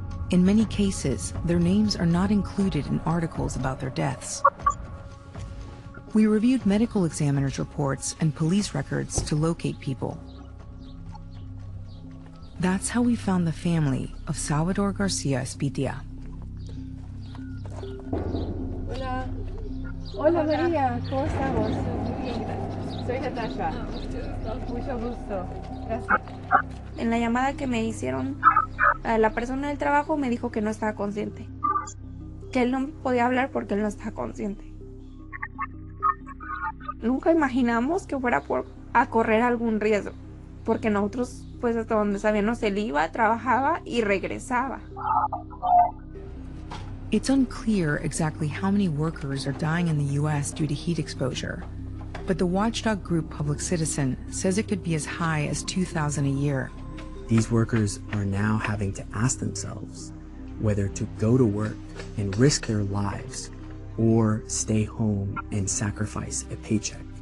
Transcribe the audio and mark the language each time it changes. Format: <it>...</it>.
<en>In many cases, their names are not included in articles about their deaths. We reviewed medical examiners' reports and police records to locate people. That's how we found the family of Salvador Garcia Espitia.</en> <es>Hola. Hola María, ¿cómo estamos? Muy bien, gracias. Soy Natasha. Mucho gusto. Gracias. En la llamada que me hicieron, la persona del trabajo me dijo que no estaba consciente. Que él no podía hablar porque él no estaba consciente. Nunca imaginamos que fuera a correr algún riesgo, porque nosotros, pues hasta donde sabíamos, él iba, trabajaba y regresaba.</es> <en>It's unclear exactly how many workers are dying in the U.S. due to heat exposure, but the watchdog group Public Citizen says it could be as high as 2,000 a year. These workers are now having to ask themselves whether to go to work and risk their lives or stay home and sacrifice a paycheck.</en>